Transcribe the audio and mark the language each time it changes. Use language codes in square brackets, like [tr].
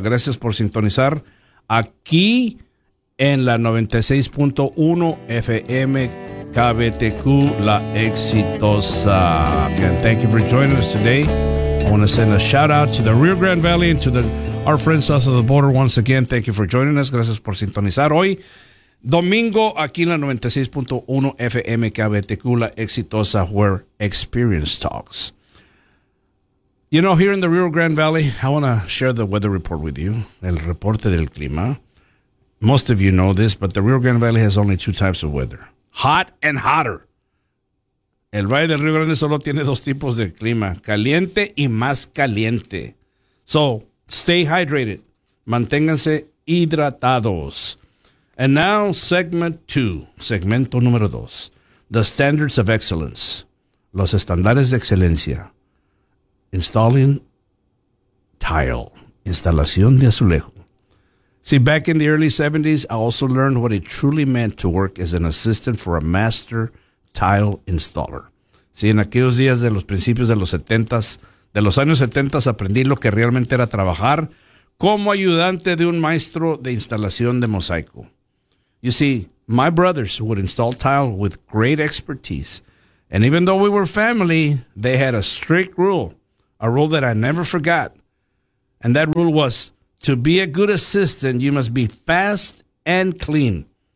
[es] Gracias por sintonizar aquí en la 96.1 FM KBTQ, La Exitosa. [en] And thank you for joining us today. I want to send a shout out to the Rio Grande Valley and to the, our friends south of the border once again. Thank you for joining us. [es] Gracias por sintonizar hoy. Domingo, aquí en la 96.1 FM KBTQ, La Exitosa, [en] where experience talks. You know, here in the Rio Grande Valley, I want to share the weather report with you, [es] el reporte del clima. [en] Most of you know this, but the Rio Grande Valley has only two types of weather, hot and hotter. [es] El Valle del Rio Grande solo tiene dos tipos de clima, caliente y más caliente. [en] So, stay hydrated, [es] manténganse hidratados. [en] And now, segment two, [es] segmento número dos, [en] the standards of excellence, [es] los estándares de excelencia, [en] installing tile, [es] instalación de azulejo. [en] See, back in the early 70s, I also learned what it truly meant to work as an assistant for a master tile installer. [es] See, en aquellos días de los principios de los 70s, de los años 70s, aprendí lo que realmente era trabajar como ayudante de un maestro de instalación de mosaico. [en] You see, my brothers would install tile with great expertise. And even though we were family, they had a strict rule, a rule that I never forgot. And that rule was, to be a good assistant, you must be fast and clean.